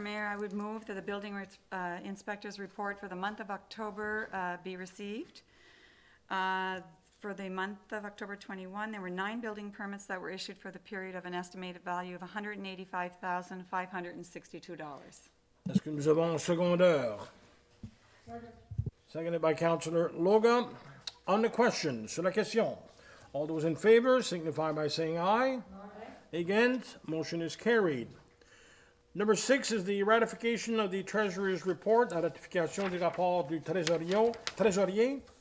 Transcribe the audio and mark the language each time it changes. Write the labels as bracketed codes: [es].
[en] Mayor, I would move that the building inspector's report for the month of October be received. For the month of October 21, there were 9 building permits that were issued for the period of an estimated value of $185,562. [fr] Est-ce que nous avons un secondeur? [en] Seconded by Councillor Loga. On the question, [fr] sur la question, [en] all those in favor signify by saying aye. Against, motion is carried. Number 6 is the ratification of the Treasurer's report, [fr] la ratification des rapports du trésorier.